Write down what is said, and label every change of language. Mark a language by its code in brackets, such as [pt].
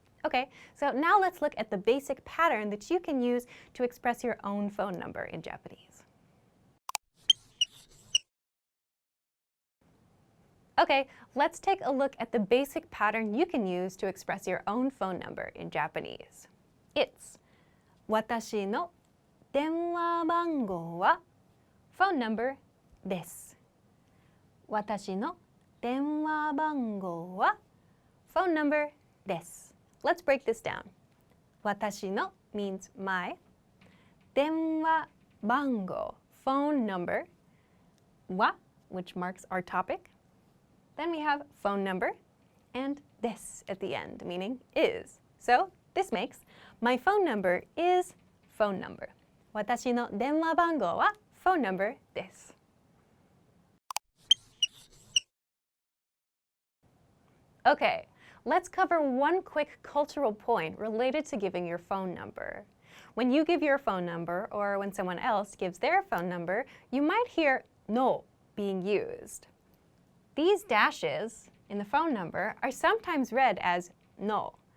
[en] Okay, so now let's look at the basic pattern that you can use to express your own phone number in Japanese. Okay, let's take a look at the basic pattern you can use to express your own phone number in Japanese. It's [ja] 私の電話番号は [en] phone number [ja] です。私の電話番号は phone number です。 [en] Let's break this down. 私の means my. 電話番号 phone number. は which marks our topic. Then we have phone number and this at the end, meaning is. So this makes my phone number is phone number. [ja] 私の電話番号は phone number です。 [en] Okay, let's cover one quick cultural point related to giving your phone number. When you give your phone number, or when someone else gives their phone number, you might hear no being used. These dashes in the phone number are sometimes read as no.